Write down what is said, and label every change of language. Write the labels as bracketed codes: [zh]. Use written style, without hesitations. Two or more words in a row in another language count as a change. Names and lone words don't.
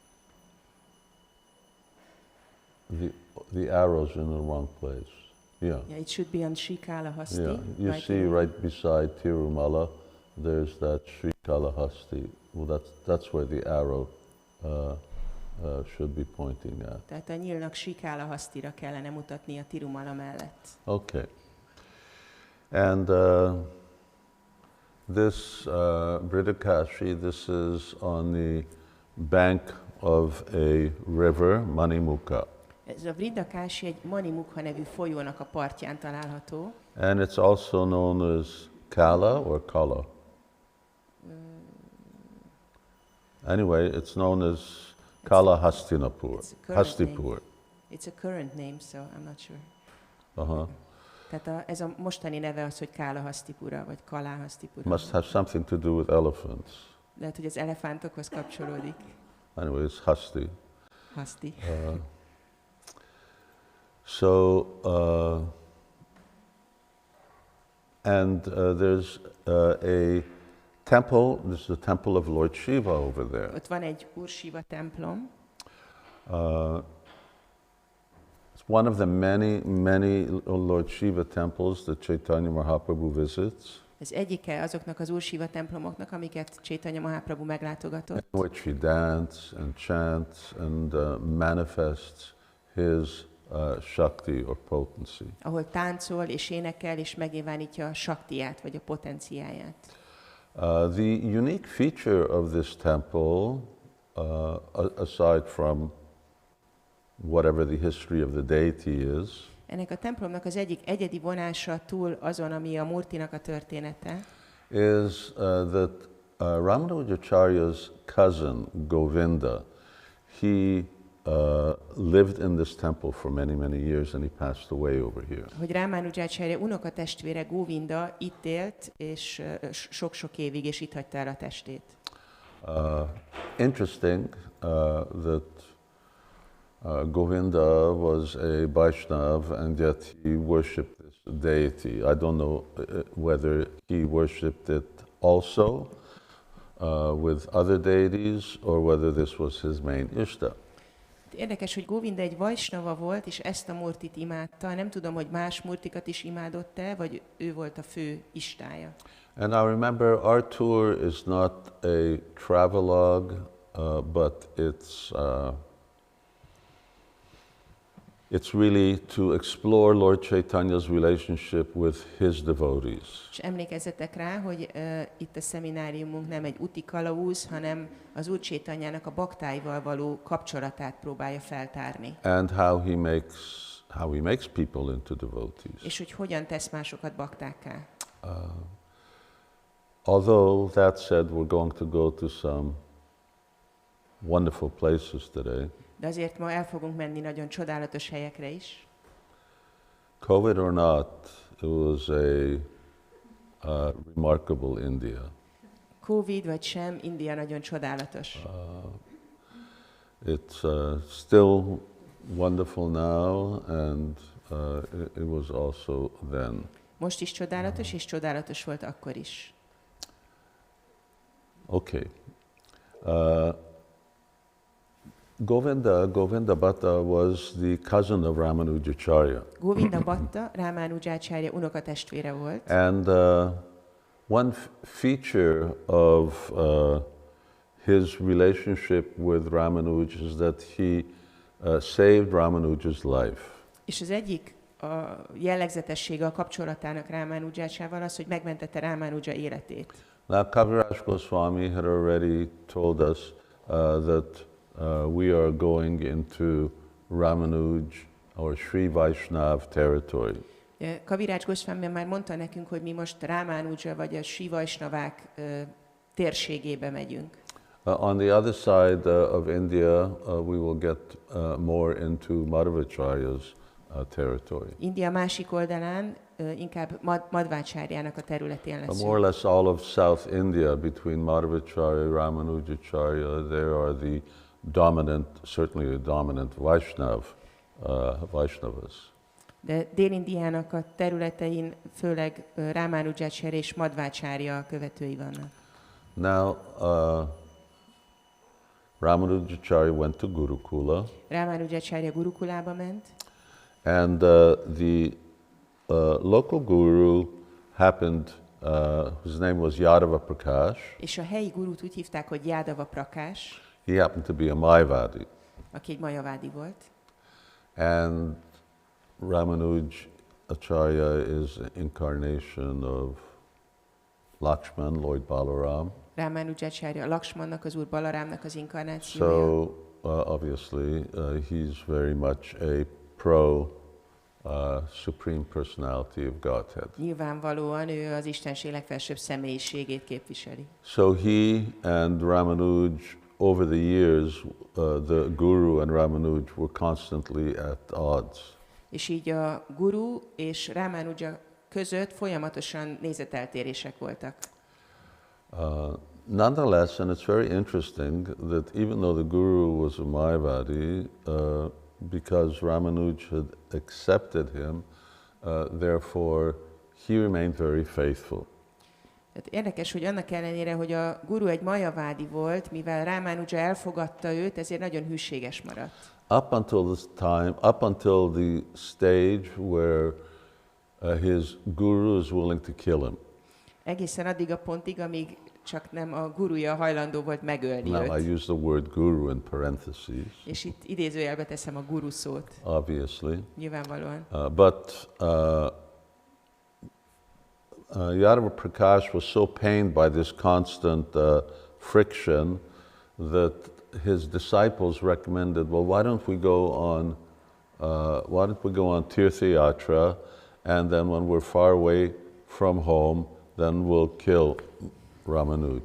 [en] The arrow's in the wrong place. Yeah. Yeah, it should be on Śrī. Yeah, you see right beside Tirumala, there's that Śrī. Well, that's where the arrow should be pointing at. [hu] Tehát a nyílnak Śrī kellene mutatni a Tirumala mellett. [en] Okay. And this Vṛddhakāśī, this is on the bank of a river, Manimukha. [hu] Ez a Vṛddhakāśī egy Manimukha nevű folyónak a partján található. [en] And it's also known as Kala or Kala. Anyway, it's known as Kala Hastinapur. Hastipur. It's a current name, so I'm not sure. Uh-huh. [hu] Tehát ez a mostani neve az, hogy Kála Hastipura, vagy Kalá Hastipura. [en] Must have something to do with elephants. [hu] Lehet, hogy az elefántokhoz kapcsolódik. [en] Anyway, it's Hasti. Hasti. There's a temple. This is the temple of Lord Shiva over there. [hu] Ott van egy Úr Shiva templom. [en] It's one of the many Lord Shiva temples that Caitanya Mahaprabhu visits. [hu] Ez egyike azoknak az Úr Shiva templomoknak, amiket Caitanya Mahaprabhu meglátogatott. [en] Which he dances and chants and manifests his Shakti or potency. [hu] Ahol táncol és énekel és megnyilvánítja a Shaktiát vagy a potenciáját. [en] The unique feature of this temple, aside from whatever the history of the deity is, [hu] ennek a templomnak az egyik egyedi vonása túl azon, ami a Murtinak a története, [en] is that Ramanujacharya's cousin Govinda, he lived in this temple for many years and he passed away over here. [hu] Hogy Ramanujacharya unokatestvére Govinda itt élt, és sok-sok évig, és itt hagyta el a testét. [en] Interesting that Govinda was a Vaishnav and yet he worshipped this deity. I don't know whether he worshipped it also with other deities or whether this was his main Ishta. [hu] Érdekes, hogy Govinda egy Vaishnava volt, és ezt a Murtit imádta. Nem tudom, hogy más Murtikat is imádott-e, vagy ő volt a fő istája. [en] And I remember our tour is not a travelogue, but it's really to explore Lord Chaitanya's relationship with his devotees. [hu] És emlékezzetek rá, hogy itt a szemináriumunk nem egy úti kalauz, hanem az Úr Chaitanyának a baktáival való kapcsolatát próbálja feltárni. [en] And how he makes people into devotees. [hu] És hogy hogyan tesz másokat baktákká. [en] Although that said, we're going to go to some wonderful places today. [hu] De azért ma el fogunk menni nagyon csodálatos helyekre is. [en] COVID or not, it was a remarkable India. [hu] Covid vagy sem, India nagyon csodálatos. [en] It's still wonderful now, and it was also then. [hu] Most is csodálatos, és csodálatos volt akkor is. [en] Okay. Govinda Bhatta was the cousin of Ramanujacharya. [hu] Govinda Bhatta Ramanujacharya unokatestvére volt. [en] And one feature of his relationship with Ramanuj is that he saved Ramanuja's life. [hu] És az egyik jellegzetessége a kapcsolatának Ramanujával az, hogy megmentette Ramanuja életét. [en] Now Kaviraj Goswami had already told us that we are going into Ramanuj or Sri Vaishnav territory. [hu] Kaviraj Goswami már mondta nekünk, hogy mi most Ramanuja vagy a Sri Vaishnavák térségébe megyünk. [en] On the other side of India, we will get more into Madhvacharya's territory. [hu] India másik oldalán inkább Madhvacharjának a területén leszünk. [en] More or less all of South India, between Madhvacharya, Ramanujacharya, there are the dominant, certainly the dominant Vaishnavas. [hu] De Dél-Indiának a területein főleg Ramanujacharya és Madhvacharya követői vannak. [en] Now, Ramanujacharya went to Gurukula. [hu] Ramanujacharya Gurukulába ment. [en] And the local guru happened, his name was Yadava Prakash. [hu] És a helyi gurút úgy hívták, hogy Yadava Prakash. [en] He happened to be a Mayavadi. [hu] Aki egy Mayavádi volt. [en] And Ramanuj Acharya is an incarnation of Lakshman, Lord Balaram. [hu] Ramanujacharya Lakshmannak, az úr Balarámnak az inkarnációja. [en] So obviously he's very much a Supreme Personality of Godhead. [hu] Nyilvánvalóan ő az Istenség legfelsőbb személyiségét képviseli. [en] So he and Ramanuj, over the years, the Guru and Ramanuj were constantly at odds. [hu] És így a Guru és Ramanuja között folyamatosan nézeteltérések voltak. [en] Nonetheless, and it's very interesting that even though the Guru was a Mayavadi, because Ramanuj had accepted him, therefore he remained very faithful. [hu] Tehát érdekes, hogy annak ellenére, hogy a Guru egy Mayavádi volt, mivel Ramanuja elfogadta őt, ezért nagyon hűséges maradt. [en] Up until this time, up until the stage where his guru is willing to kill him. [hu] Egészen addig a pontig, amíg csak nem a guruja hajlandó volt megölni őt. [en] Now I use the word guru in parentheses. [hu] És itt idézőjelbe teszem a guru szót. [en] Obviously. [hu] Nyilvánvalóan. [en] But Yadava Prakash was so pained by this constant friction that his disciples recommended, well, why don't we go on [sa] Tirtha Yatra, [en] and then when we're far away from home, then we'll kill Ramanuj.